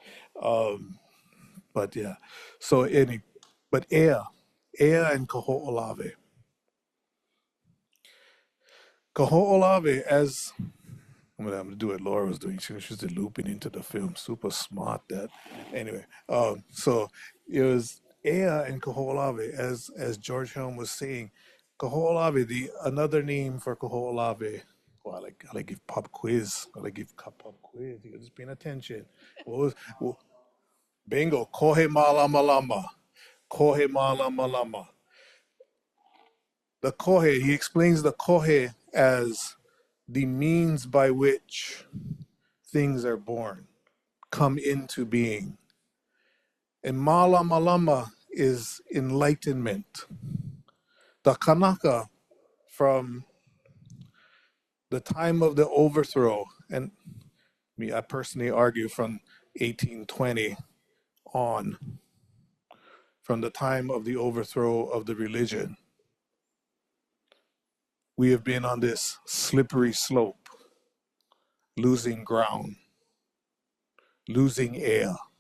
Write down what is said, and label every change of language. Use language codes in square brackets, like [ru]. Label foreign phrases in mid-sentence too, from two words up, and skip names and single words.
[en] But yeah, but Ea and Kahoʻolawe. Kahoʻolawe, as I'm gonna do what Laura was doing. She was just looping into the film. Super smart that. Anyway, so it was Ea and Kahoʻolawe, as George Helm was saying. Kahoʻolawe, another name for Kahoʻolawe. Oh, I like give pop quiz. I like give pop quiz. You're just paying attention. [haw] Bingo. Kohe malama lama. Kohe malama lama. [en] The kohe, he explains the kohe as the means by which things are born, come into being. And [haw] malama lama [en] is enlightenment. The Kanaka, from the time of the overthrow, and I personally argue from 1820 on, from the time of the overthrow of the religion, we have been on this slippery slope, losing ground, losing air.